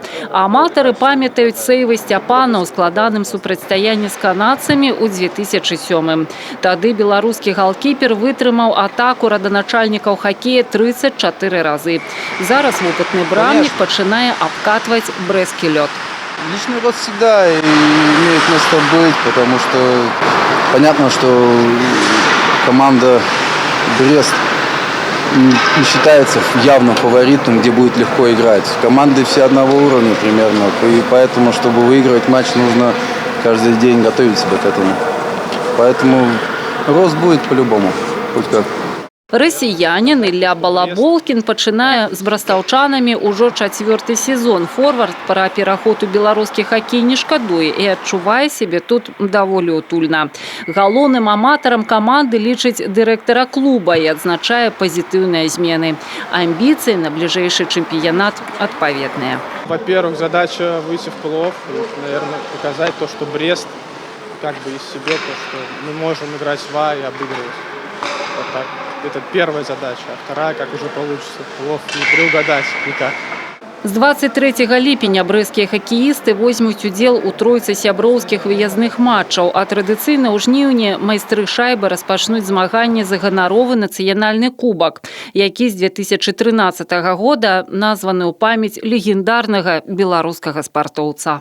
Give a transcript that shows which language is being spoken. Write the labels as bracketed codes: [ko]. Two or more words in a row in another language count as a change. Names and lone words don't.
[be] Аматары памятаюць сейвы Сцяпана ў складаным супрацьстаянні з канадцамі ў 2007. Тады беларускі галкіпер вытрымаў атаку раданачальнікаў хакея 34 разы. Зараз вопытны брамнік пачынае абкатваць брэсцкі лёд. [ru] Личный рост всегда имеет место быть, потому что понятно, что команда «Брест» не считается явным фаворитом, где будет легко играть. Команды все одного уровня примерно, и поэтому, чтобы выигрывать матч, нужно каждый день готовить себя к этому. Поэтому рост будет по-любому, хоть как. [be] Расіянін Ілля Балаболкін пачынае з брастаўчанамі ўжо 4-й сезон. Форвард пра пераход у беларускі хакей не шкадуе і адчувае сябе тут даволі утульна. Галоўным аматарам каманды лічыць дырэктара клуба і адзначае пазітыўныя змены. Амбіцыі на бліжэйшы чэмпіянат адпаведныя. [ru] Во-первых, задача выйти в плей-офф, наверное, показать то, что Брест как бы из себя, то, что мы можем играть в А и обыгрывать. Вот так. Это первая задача, а вторая, как уже получится, плов не приугадать никак. [be] З 23 ліпеня брэсцкія хакеісты возьмуць удзел у тройцы сяброўскіх выязных матчаў, а традыцыйна ў жніўні майстры шайбы распачнуць змаганні за ганаровы нацыянальны кубак, які з 2013 года названы ў памяць легендарнага беларускага спартоўца.